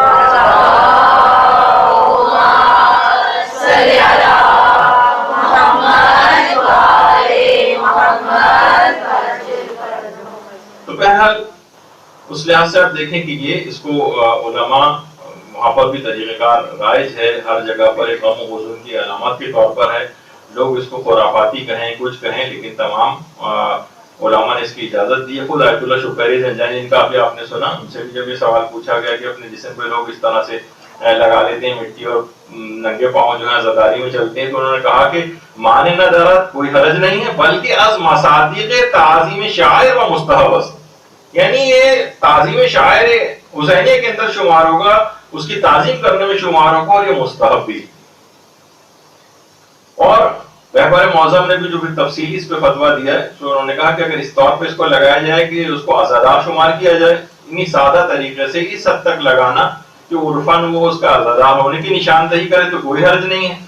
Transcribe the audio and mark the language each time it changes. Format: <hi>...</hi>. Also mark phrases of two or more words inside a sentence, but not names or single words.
<ur>تو بہرحال اس لحاظ سے آپ دیکھیں کہ یہ اس کو علماء وہاں پر بھی طریقہ کار رائج ہے، ہر جگہ پر ایک غم و حزن کی علامات کے طور پر ہے، لوگ اس کو خرافاتی کہیں کچھ کہیں، لیکن تمام علماء نے اس کی اجازت دی ہے۔ خود آیت اللہ شبیری زنجانی جن کا ابھی آپ نے سنا، ان سے بھی جب یہ سوال پوچھا گیا کہ اپنے جسم پہ لوگ اس طرح سے لگا لیتے ہیں مٹی اور ننگے پاؤں جو ہے عزاداری میں چلتے ہیں. تو انہوں نے کہا کہ</ur> <fa>مانے نہ درد</fa> <ur>کوئی حرج نہیں ہے بلکہ</ur> <fa>از مصادیق تعظیم شاعر و مستحب است،</fa> <ur>یعنی یہ تعظیم شاعر حسینیہ کے اندر شمار ہوگا، اس کی تعظیم کرنے میں شمار ہوگا اور یہ مستحب بھی. اور رہبر معظم نے بھی جو بھی تفصیلی اس پہ فتویٰ دیا ہے تو انہوں نے کہا کہ اگر اس طور پہ اس کو لگایا جائے کہ اس کو عزادار شمار کیا جائے اتنی سادہ طریقے سے اس حد تک لگانا کہ عرفاً وہ اس کا عزادار ہونے کی نشاندہی کرے تو کوئی حرج نہیں ہے.</ur>